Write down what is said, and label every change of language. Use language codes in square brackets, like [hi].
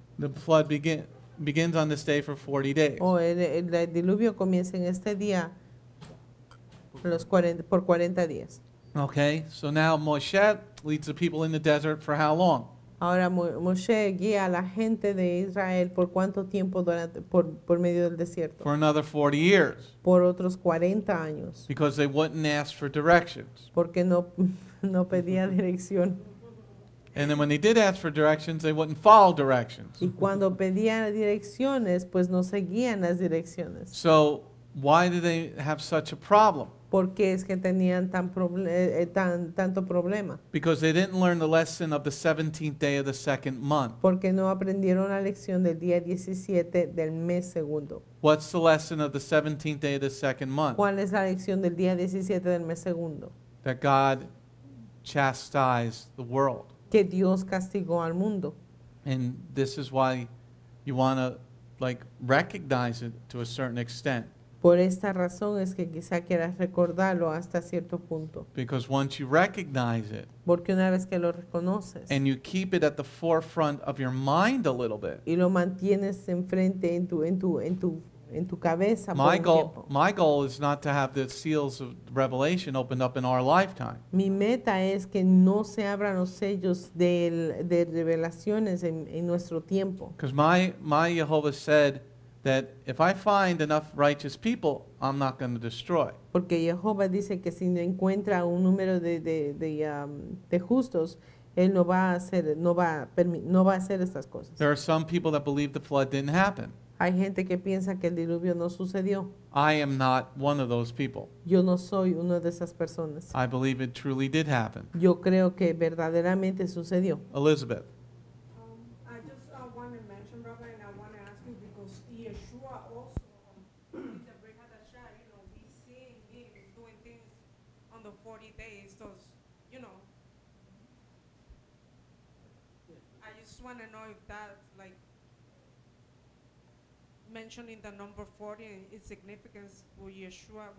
[en] The flood begins on this day for 40 days. [es] O el diluvio comienza en este día por 40 días. [en] Okay? So now Moshe leads the people in the desert for how long? [es] Ahora Moshe guía a la gente de Israel por cuánto tiempo por medio del desierto. [en] For another 40 years. [es] Por otros 40 años. [en] Because they wouldn't ask for directions. [es] Porque no pedía dirección. [en] And then when they did ask for directions, they wouldn't follow directions. [es] Y cuando pedían direcciones, pues no seguían las direcciones. [en] So why do they have such a problem? [es] ¿Por qué es que tenían tanto problema? [en] Because they didn't learn the lesson of the 17th day of the second month. [es] Porque no aprendieron la lección del día 17 del mes segundo. [en] What's the lesson of the 17th day of the second month? [es] ¿Cuál es la lección del día 17 del mes segundo? [en] That God chastised the world. [es] Que Dios castigó al mundo. [en] And this is why you want to recognize it to a certain extent. [es] Por esta razón es que quizá quieras recordarlo hasta cierto punto. [en] Because once you recognize it [es] Porque una vez que lo reconoces [en] and you keep it at the forefront of your mind a little bit, [es] y lo mantienes enfrente en tu cabeza por un tiempo. [en] my goal is not to have the seals of Revelation opened up in our lifetime. [es] Mi meta es que no se abran los sellos de revelaciones en nuestro tiempo. [en] Because my Jehovah said that if I find enough righteous people, I'm not going to destroy. [es] Porque Jehová dice que si no encuentra un número de justos, él no va a hacer estas cosas. [en] There are some people that believe the flood didn't happen. [es] Hay gente que piensa que el diluvio no sucedió. [en] I am not one of those people. [es] Yo no soy una de esas personas. [en] I believe it truly did happen. [es] Yo creo que verdaderamente sucedió. [en] Elizabeth. I just want to mention, brother, and I want to ask you because Yeshua also, in the Brit Hadashah, we see him doing things on the 40 days. Those, I just want to know if that's like mentioning the number 40 and its significance for Yeshua.